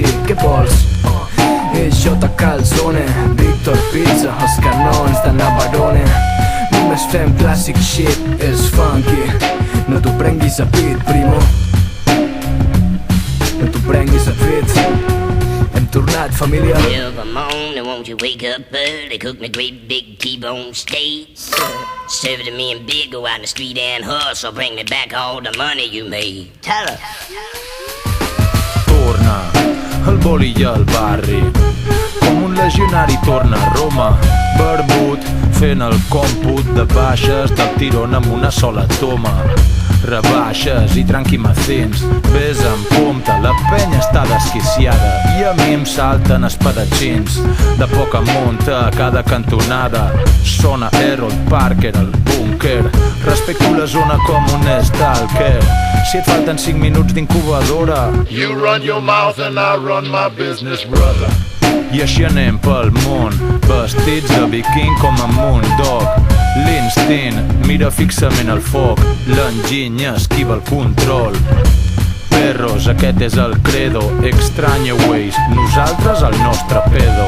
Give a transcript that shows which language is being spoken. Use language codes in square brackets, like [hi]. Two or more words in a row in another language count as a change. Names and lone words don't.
[ca] Què vols? És J. Calzone, Víctor Pizza, els canons de Navarone. Només fem clàssic shit, és funky. No t'ho prenguis a pit, primo. No t'ho prenguis a pit. Hem tornat, família. [en] Every morning, won't you wake up early, cook me great big T-bone steaks, serve it to me in big, go out in the street and hustle, bring me back all the money you made. Tell her. [ca] Torna, el boli i el barri. Com un legionari torna a Roma, barbut, fent el còmput de baixes [es] del tirón [ca] amb una sola toma. Rebaixes i tranquimacins, ves amb compte, la penya està desquiciada i a mi em salten espadatxins. De poca munta a cada cantonada sona Harold Parker, el búnquer. Respecto la zona com un stalker. Si et falten 5 minuts d'incubadora, [en] You run your mouth and I run my business, brother. [ca] i així anem pel món, vestits de viking com a Moondog. L'instint mira fixament el foc, l'enginy esquiva el control. Perros, aquest és el credo, Extraña Ways, nosaltres el nostre pedo.